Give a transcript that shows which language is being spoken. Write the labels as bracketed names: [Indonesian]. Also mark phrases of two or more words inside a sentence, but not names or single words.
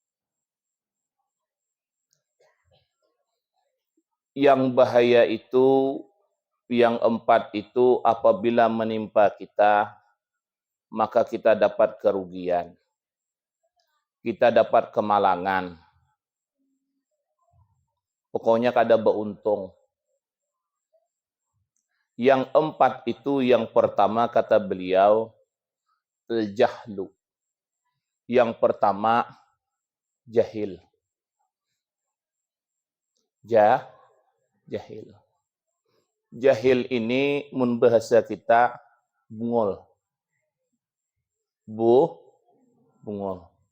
[Indonesian] Yang bahaya itu, yang 4 itu apabila menimpa kita, maka kita dapat kerugian. Kita dapat kemalangan. [Banjar] Pokoknya kada beruntung. [Indonesian] Yang 4 itu yang pertama kata beliau, al-jahlu. Yang pertama, jahil. Jahil. [Banjar] Jahil ini mun bahasa kita bungol. Bungol.